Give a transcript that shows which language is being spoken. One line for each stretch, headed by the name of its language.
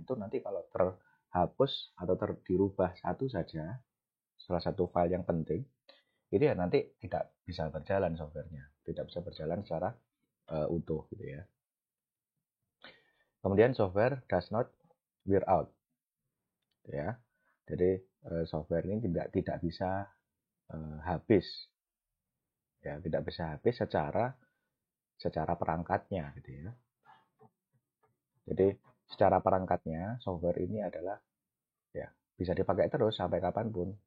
Indonesian: Itu nanti kalau terhapus atau dirubah satu saja, salah satu file yang penting, itu ya nanti tidak bisa berjalan softwarenya, tidak bisa berjalan secara utuh gitu ya. Kemudian
English: software does not wear out, ya.
Indonesian: Jadi software ini tidak bisa habis, ya, tidak bisa habis secara perangkatnya, gitu ya. Jadi secara perangkatnya software ini adalah, ya, bisa dipakai terus sampai kapanpun.